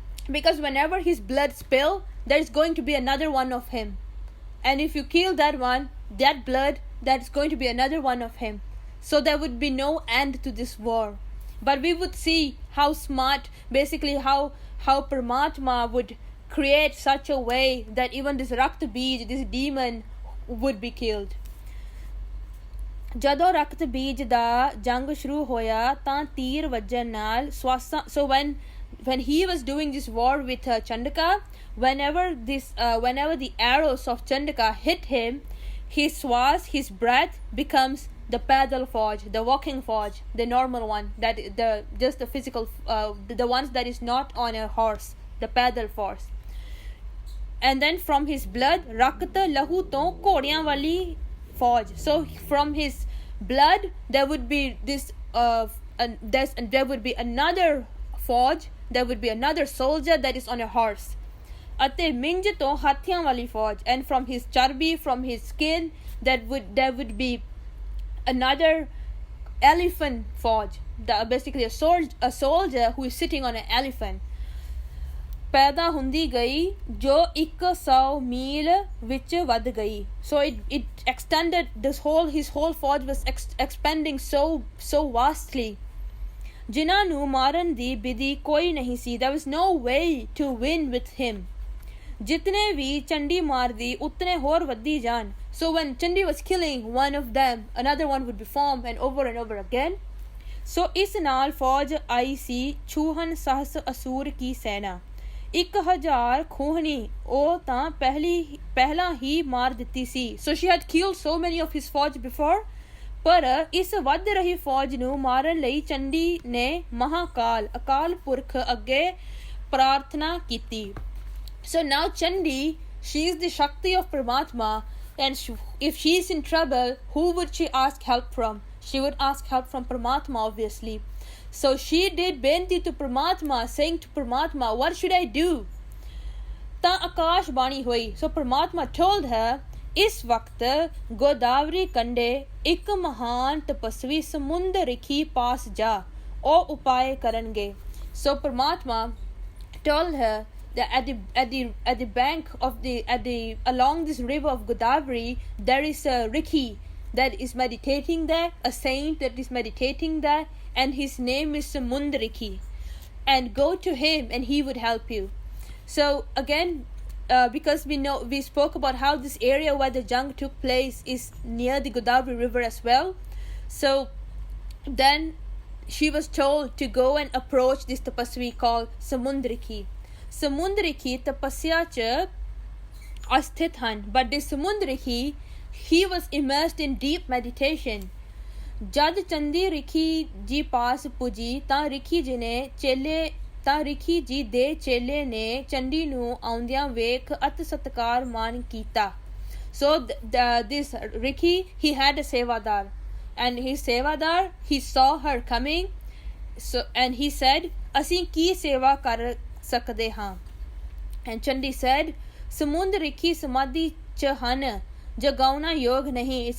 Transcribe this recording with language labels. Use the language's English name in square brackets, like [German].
[English] Because whenever his blood spill, there is going to be another one of him, and if you kill that one, that blood, that is going to be another one of him. So there would be no end to this war. But we would see how smart, basically how Paramatma would create such a way that even this Rakt Bij, this demon, would be killed. [Punjabi] ਜਦੋਂ ਰਕਤ ਬੀਜ ਦਾ ਜੰਗ ਸ਼ੁਰੂ ਹੋਇਆ ਤਾਂ ਤੀਰ ਵੱਜਣ ਨਾਲ ਸਵਾਸਾਂ. [English] So when he was doing this war with Chandaka, whenever the arrows of Chandaka hit him, his swas, his breath becomes the pedal forge, the walking forge, the normal one, that just the physical, the ones that is not on a horse, the pedal force. And then from his blood, Rakt lahu to [Punjabi] ਘੋੜਿਆਂ ਵਾਲੀ [English] forge. So from his blood there would be this there would be another forge, there would be another soldier that is on a horse. [Punjabi] ਅਤੇ ਮਿੰਜ ਤੋਂ ਹਾਥੀਆਂ ਵਾਲੀ forge. [English] And from his charbi, from his skin, there would be another elephant forge, basically a soldier who is sitting on an elephant. [Punjabi] ਪੈਦਾ ਹੁੰਦੀ ਗਈ ਜੋ 100 ਮੀਲ ਵਿੱਚ ਵੱਧ ਗਈ. [English] So it extended, his whole forge was expanding so vastly. [Punjabi] ਜਿਨ੍ਹਾਂ ਨੂੰ ਮਾਰਨ ਦੀ ਵਿਧੀ ਕੋਈ ਨਹੀਂ ਸੀ. [English] There was no way to win with him. [Punjabi] ਜਿਤਨੇ ਵੀ ਚੰਡੀ ਮਾਰਦੀ ਉਤਨੇ ਹੋਰ ਵੱਧੀ ਜਾਣ. [English] So when Chandi was killing one of them, another one would be formed, and over again. [Punjabi] So ਇਸ ਨਾਲ ਫੌਜ ਆਈ ਸੀ ਛੂਹਨ ਸਹਸ ਅਸੂਰ ਕੀ ਸੈਨਾ. 1000 ਖੂਹਣੀ ਉਹ ਤਾਂ ਪਹਿਲਾਂ ਹੀ ਮਾਰ ਦਿੱਤੀ ਸੀ. [English] So she had killed so many of his ਫੌਜ before. [Punjabi] ਪਰ ਇਸ ਵੱਧ ਰਹੀ ਫੌਜ ਨੂੰ ਮਾਰਨ ਲਈ ਚੰਡੀ ਨੇ ਮਹਾਕਾਲ ਅਕਾਲ ਪੁਰਖ ਅੱਗੇ ਪ੍ਰਾਰਥਨਾ ਕੀਤੀ. [English] So now Chandi, she is the Shakti of Paramatma, and if she is in trouble, who would she ask help from? She would ask help from Paramatma, obviously. So she did benti to Paramatma, saying to Paramatma, what should I do? [Punjabi] Ta Akash Bani hui. [English] So Paramatma told her, [Punjabi] ਇਸ ਵਕਤ ਗੋਦਾਵਰੀ ਕੰਡੇ ਇੱਕ ਮਹਾਨ ਤਪਸਵੀ ਸਮੁੰਦ ਰਿਖੀ ਪਾਸ ਜਾ, ਉਹ ਉਪਾਏ ਕਰਨਗੇ. [English] So Paramatma told her that at the bank of along this river of Godavari, there is a Rikhi that is meditating there, a saint that is meditating there, and his name is Samundarikhi, and go to him and he would help you. So again, because we spoke about how this area where the jang took place is near the Godavari river as well. So then she was told to go and approach this tapasvi called Samundarikhi. [Punjabi] Samundarikhi tapasya cha asthit han, [English] but this Samundarikhi, he was immersed in deep meditation. [Punjabi] Jad Chandi Rikhi ji paas puji ta Rikhi ji ne chele ਤਾਂ ਰਿਖੀ ਜੀ ਦੇ ਚੇਲੇ ਨੇ ਚੰਡੀ ਨੂੰ ਆਉਂਦਿਆਂ ਵੇਖ ਅਤ ਸਤਕਾਰ ਮਾਨ ਕੀਤਾ. [English] So this Rikhi, he had a sevadar, and his sevadar, he saw her coming, so and he said, [Punjabi] ਅਸੀਂ ਕੀ ਸੇਵਾ ਕਰ ਸਕਦੇ ਹਾਂ. [English] And Chandi said, [Punjabi] Samund Rikhi Samadhi Chahana Jagauna Yog Nahi.